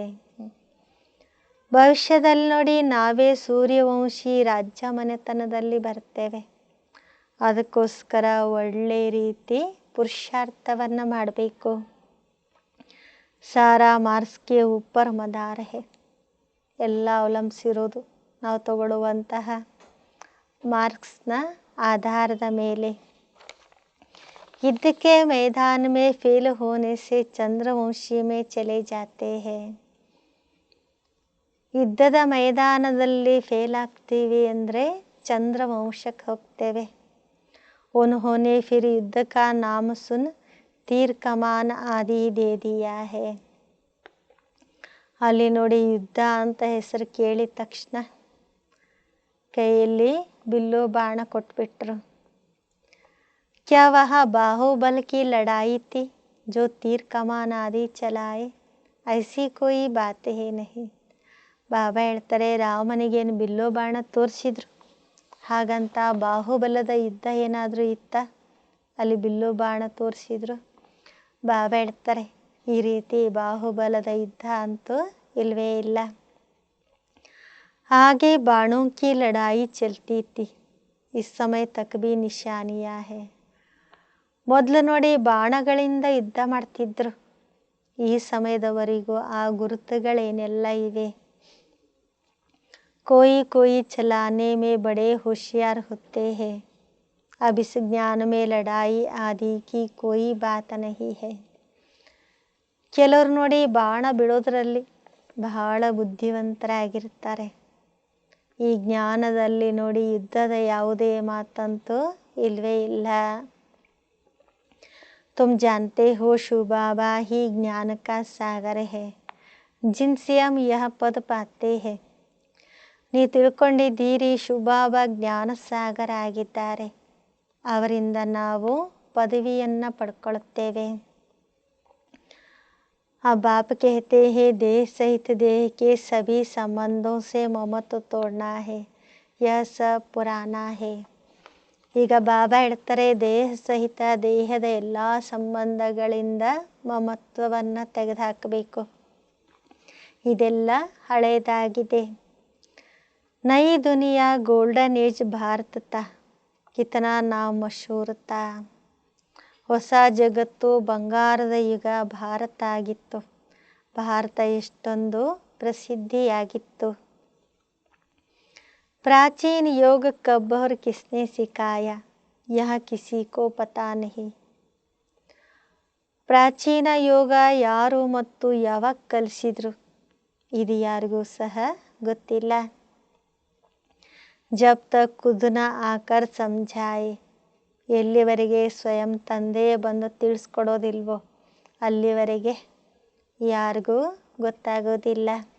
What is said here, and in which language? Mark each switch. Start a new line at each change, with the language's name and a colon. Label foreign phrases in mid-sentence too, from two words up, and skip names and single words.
Kannada: ಭವಿಷ್ಯದಲ್ಲಿ ನೋಡಿ ನಾವೇ ಸೂರ್ಯವಂಶಿ ರಾಜ್ಯ ಮನೆತನದಲ್ಲಿ ಬರ್ತೇವೆ. ಅದಕ್ಕೋಸ್ಕರ ಒಳ್ಳೆ ರೀತಿ ಪುರುಷಾರ್ಥವನ್ನು ಮಾಡಬೇಕು.
Hindi: सारा मार्क्स के ऊपर मदार है,
Kannada: ಎಲ್ಲ ಅವಲಂಬಿಸಿರೋದು ನಾವು ತಗೊಳ್ಳುವಂತಹ ಮಾರ್ಕ್ಸ್ನ ಆಧಾರದ ಮೇಲೆ.
Hindi: युद्ध के मैदान में फेल होने से चंद्रवंशी में चले जाते हैं.
Kannada: ಯುದ್ಧದ ಮೈದಾನದಲ್ಲಿ ಫೇಲ್ ಆಗ್ತೀವಿ ಅಂದರೆ ಚಂದ್ರವಂಶಕ್ಕೆ ಹೋಗ್ತೇವೆ.
Hindi: उन्होंने फिर युद्ध का नाम सुन तीर कमान आदि दे दिया है.
Kannada: ಅಲ್ಲಿ ನೋಡಿ ಯುದ್ಧ ಅಂತ ಹೆಸರು ಕೇಳಿದ ತಕ್ಷಣ ಕೈಯಲ್ಲಿ ಬಿಲ್ಲು ಬಾಣ ಕೊಟ್ಬಿಟ್ರು.
Hindi: क्या वह बाहुबल की लड़ाई थी जो तीर कमान आदि चलाए, ऐसी कोई बात ही नहीं.
Kannada: ಬಾಬಾ ಹೇಳ್ತಾರೆ ರಾಮನಿಗೇನು ಬಿಲ್ಲು ಬಾಣ ತೋರಿಸಿದ್ರು, ಹಾಗಂತ ಬಾಹುಬಲದ ಯುದ್ಧ ಏನಾದರೂ ಇತ್ತ, ಅಲ್ಲಿ ಬಿಲ್ಲು ಬಾಣ ತೋರಿಸಿದ್ರು. ಬಾಬಾ ಹೇಳ್ತಾರೆ ಈ ರೀತಿ ಬಾಹುಬಲದ ಯುದ್ಧ ಅಂತೂ ಇಲ್ವೇ ಇಲ್ಲ.
Hindi: ಹಾಗೆ ಬಾಣೋं की लड़ाई चलती थी, इस समय तक भी निशानियाँ है.
Kannada: ಮೊದಲು ನೋಡಿ ಬಾಣಗಳಿಂದ ಯುದ್ಧ ಮಾಡ್ತಿದ್ರು, ಈ ಸಮಯದವರೆಗೂ ಆ ಗುರುತುಗಳೇನೆಲ್ಲ ಇವೆ.
Hindi: कोई कोई चलाने में बड़े होशियार होते हैं, अब इस ज्ञान में लड़ाई आदि की कोई बात नहीं है.
Kannada: ಕೆಲವರು ನೋಡಿ ಬಾಣ ಬಿಡೋದ್ರಲ್ಲಿ ಬಹಳ ಬುದ್ಧಿವಂತರಾಗಿರ್ತಾರೆ. ಈ ಜ್ಞಾನದಲ್ಲಿ ನೋಡಿ ಯುದ್ಧದ ಯಾವುದೇ ಮಾತಂತೂ ಇಲ್ವೇ ಇಲ್ಲ.
Hindi: तुम जानते हो शिव बाबा ही ज्ञान का सागर है, जिनसे हम यह पद पाते हैं.
Kannada: ನೀವು ತಿಳ್ಕೊಂಡಿದ್ದೀರಿ ಶಿವಬಾಬಾ ಜ್ಞಾನ ಸಾಗರ ಆಗಿದ್ದಾರೆ, ಅವರಿಂದ ನಾವು ಪದವಿಯನ್ನು ಪಡ್ಕೊಳ್ತೇವೆ.
Hindi: अब बाप कहते हैं देह सहित देह के सभी संबंधों से ममत्व तोड़ना है, यह सब पुराना है.
Kannada: ಈಗ ಬಾಬಾ ಹೇಳ್ತಾರೆ ದೇಹ ಸಹಿತ ದೇಹದ ಎಲ್ಲ ಸಂಬಂಧಗಳಿಂದ ಮಮತ್ವವನ್ನು ತೆಗೆದುಹಾಕಬೇಕು, ಇದೆಲ್ಲ ಹಳೆಯದಾಗಿದೆ.
Hindi: नई दुनिया
English: golden age
Hindi: भारत था, कितना नाम मशहूर था.
Kannada: ಹೊಸ ಜಗತ್ತು ಬಂಗಾರದ ಯುಗ ಭಾರತ ಆಗಿತ್ತು, ಭಾರತ ಎಷ್ಟೊಂದು ಪ್ರಸಿದ್ಧಿಯಾಗಿತ್ತು.
Hindi: प्राचीन योग कब और किसने सिखाया, यह किसी को पता नहीं.
Kannada: ಪ್ರಾಚೀನ ಯೋಗ ಯಾರು ಮತ್ತು ಯಾವಾಗ ಕಲಿಸಿದ್ರು ಇದು ಯಾರಿಗೂ ಸಹ ಗೊತ್ತಿಲ್ಲ.
Hindi: जब तक खुद न आकर समझाए,
Kannada: ಎಲ್ಲಿವರೆಗೆ ಸ್ವಯಂ ತಂದೆ ಬಂದು ತಿಳಿಸ್ಕೊಡೋದಿಲ್ವೋ ಅಲ್ಲಿವರೆಗೆ ಯಾರಿಗೂ ಗೊತ್ತಾಗೋದಿಲ್ಲ.